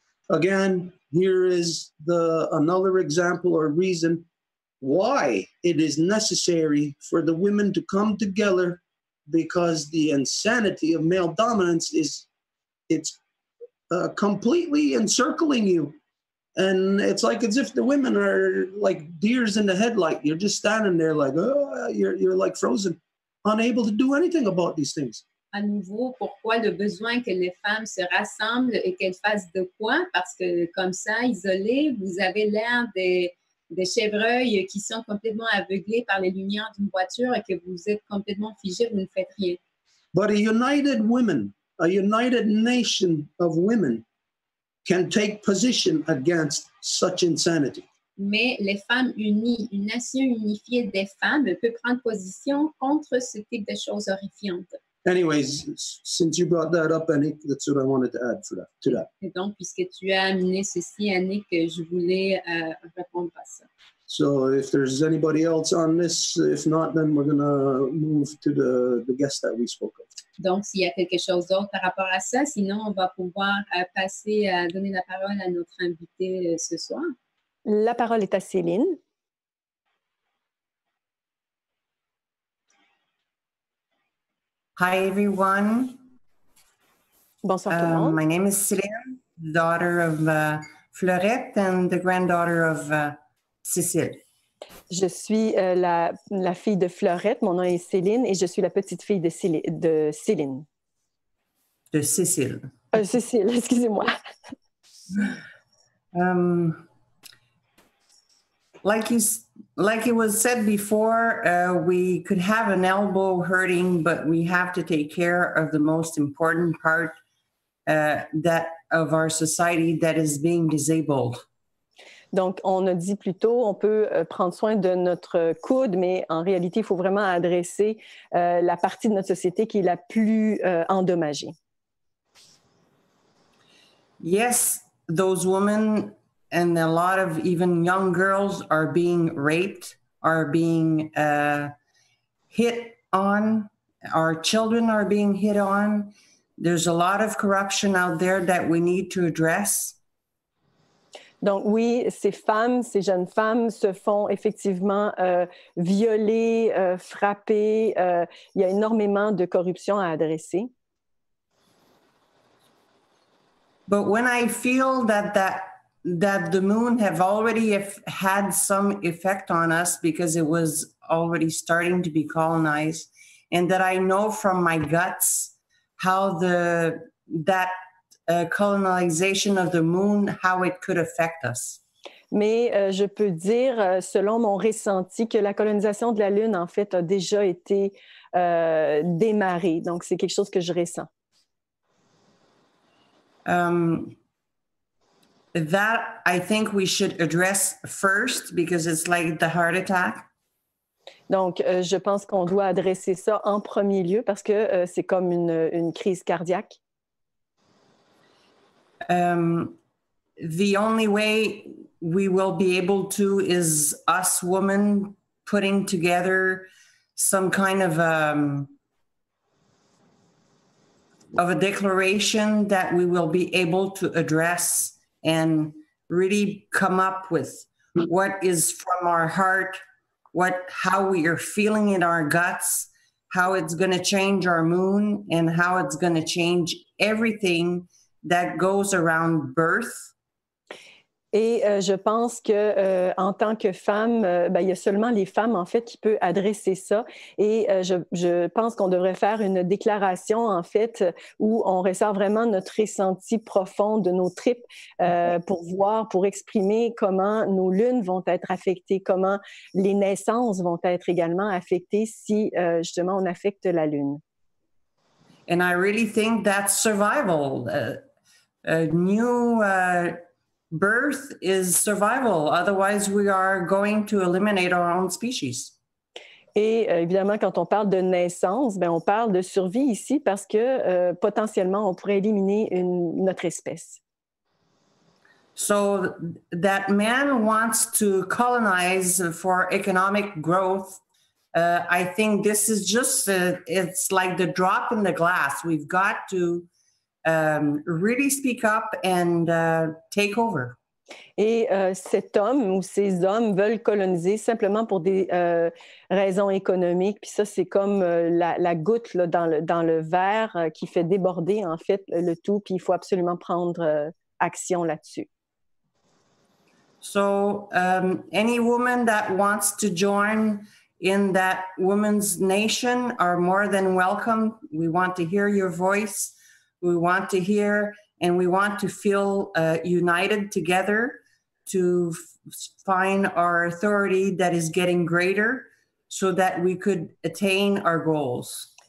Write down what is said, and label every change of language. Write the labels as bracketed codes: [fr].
[en] Again, here is another example or reason why it is necessary for the women to come together, because the insanity of male dominance it's completely encircling you. And it's like as if the women are like deers in the headlight. You're just standing there like, oh, you're like frozen, unable to do anything about these things. [fr] À nouveau, pourquoi le besoin que les femmes se rassemblent et qu'elles fassent de quoi? Parce que comme ça, isolées, vous avez l'air des chevreuils qui sont complètement aveuglés par les lumières d'une voiture et que vous êtes complètement figés, vous ne faites rien. [en] But a united nation of women can take position against such insanity. [fr] Mais les femmes unies, une nation unifiée des femmes peut prendre position contre ce type de choses horrifiantes. [en] anyways, since you brought that up, Annick, that's what I wanted to add to that. [fr] Et donc, puisque tu as amené ceci, Annick, je voulais répondre à ça. [en] So if there's anybody else on this, if not, then we're going to move to the guest that we spoke of. [fr] Donc, s'il y a quelque chose d'autre par rapport à ça, sinon, on va pouvoir passer à donner la parole à notre invité ce soir. La parole est à Céline. [en] Hi, everyone. [fr] Bonsoir tout le monde. [en] My name is Céline, daughter of Fleurette and the granddaughter of Cécile. [fr] Je suis la fille de Fleurette, mon nom est Céline et je suis la petite fille de Céline. De Cécile. Cécile, excusez-moi. [en] Like it was said before, we could have an elbow hurting, but we have to take care of the most important part that of our society that is being disabled. [fr] Donc, on a dit plus tôt, on peut prendre soin de notre coude, mais en réalité, il faut vraiment adresser la partie de notre société qui est la plus endommagée. [en] Yes, those women and a lot of even young girls are being raped, are being hit on. Our children are being hit on. There's a lot of corruption out there that we need to address. [fr] Donc oui, ces femmes, ces jeunes femmes se font effectivement violer, frapper. Il y a énormément de corruption à adresser. [en] But when I feel that the moon have already had some effect on us because it was already starting to be colonized, and that I know from my guts how that colonization of the moon, how it could affect us. [fr] Mais je peux dire, selon mon ressenti, que la colonisation de la Lune, en fait, a déjà été démarrée. Donc, c'est quelque chose que je ressens. [en] That I think we should address first because it's like the heart attack. [fr] Donc, je pense qu'on doit adresser ça en premier lieu parce que c'est comme une crise cardiaque. [en] The only way we will be able to is us women putting together some kind of a declaration that we will be able to address and really come up with what is from our heart, how we are feeling in our guts, how it's going to change our moon, and how it's going to change everything that goes around birth. [fr] Et je pense que en tant que femme, il y a seulement les femmes en fait qui peuvent adresser ça. Et je pense qu'on devrait faire une déclaration en fait où on ressort vraiment notre ressenti profond de nos tripes pour exprimer comment nos lunes vont être affectées, comment les naissances vont être également affectées si justement on affecte la lune. [en] And I really think that's survival. New birth is survival. Otherwise, we are going to eliminate our own species. [fr] Et évidemment, quand on parle de naissance, on parle de survie ici parce que potentiellement, on pourrait éliminer notre espèce. [en] So that man wants to colonize for economic growth. I think this is just, it's like the drop in the glass. We've got to really speak up and take over. [fr] Et cet homme ou ces hommes veulent coloniser simplement pour des raisons économiques. Puis ça, c'est comme la goutte là, dans le verre qui fait déborder en fait le tout. Puis il faut absolument prendre action là-dessus. [en] So any woman that wants to join in that women's nation are more than welcome. We want to hear your voice. We want to hear and we want to feel united together to find our authority that is getting greater so that we could attain our goals.